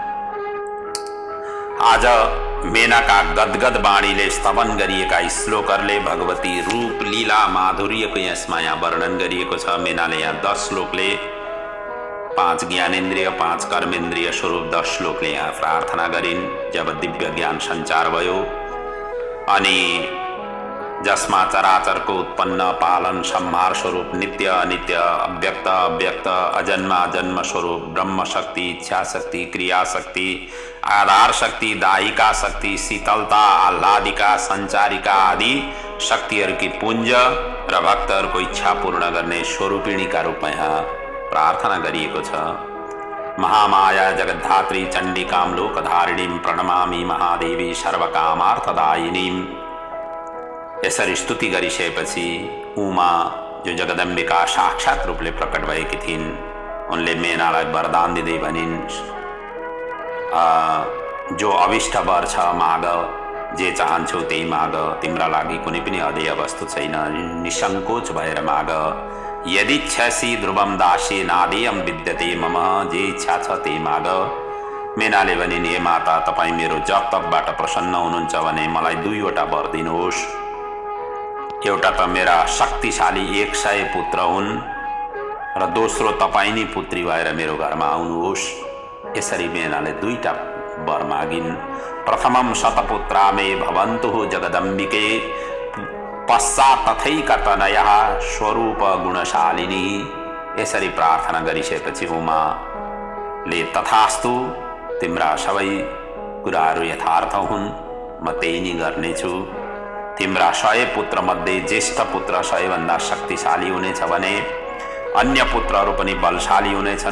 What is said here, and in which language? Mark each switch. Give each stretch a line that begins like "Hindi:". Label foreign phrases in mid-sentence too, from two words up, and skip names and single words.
Nepali: आज मेनाका गदगद बाणीले स्तवन गरिएका श्लोकहरूले भगवती रूप लीला माधुर्यको यसमा यहाँ वर्णन गरिएको छ। मेनाले यहाँ 10 श्लोकले 5 ज्ञानेन्द्रिय 5 कर्मेन्द्रिय स्वरूप 10 श्लोकले यहाँ प्रार्थना गरिन्। जब दिव्य ज्ञान सञ्चार भयो अनि जसमा चराचरको उत्पन्न पालन संहार स्वरूप नित्य अनित्य अव्यक्त अव्यक्त अजन्मा जन्म स्वरूप ब्रह्म शक्ति, इच्छा शक्ति, क्रिया शक्ति, आधार शक्ति, दायिका शक्ति, शीतलता, आह्लादिका, सञ्चारिका आदि शक्तिहरूकी पुञ्ज र भक्तहरूको इच्छा पूर्ण गर्ने स्वरूपिणीका रूपमा यहाँ प्रार्थना गरिएको छ।
Sanskrit: महामाया जगद्धात्री चण्डिकां लोकधारिणीं प्रणमामि महादेवी सर्वकामार्थदायिनीं।
Nepali: यसरी स्तुति गरिसकेपछि उमा जो जगदम्बिका साक्षात रूपले प्रकट भएकी थिइन्, उनले मेनालाई वरदान दिँदै भनिन्, जो अभिष्ट वर छ माग, जे चाहन्छौ त्यही माग, तिम्रा लागि कुनै पनि अधेय वस्तु छैन, निसङ्कोच भएर माग।
Sanskrit: यदि इच्छसि ध्रुवम दासी नादेयम विद्यते मम,
Nepali: जे इच्छा छ त्यही माग। मेनाले भनिन्, हे माता, तपाईँ मेरो जप तपबाट प्रसन्न हुनुहुन्छ भने मलाई 2वटा वर दिनुहोस्। एउटा त मेरा शक्तिशाली 100 पुत्र हुन् र दोस्रो तपाईँ नै पुत्री भएर मेरो घरमा आउनुहोस्। यसरी मेनाले 2टा वर मागिन्।
Sanskrit: प्रथमं शतपुत्रा मे भवन्तु जगदम्बिके, पश्चात् तथैकतनयः स्वरूप गुणशालिनी।
Nepali: यसरी प्रार्थना गरिसकेपछि उमाले तथास्तु, तिम्रा सबै कुराहरू यथार्थ हुन्, म त्यही नै गर्नेछु। तिम्रा 100 पुत्र मध्ये ज्येष्ठ पुत्र 100 भन्दा शक्तिशाली हुनेछ भने अन्य पुत्रहरू पनि बलशाली हुनेछन्।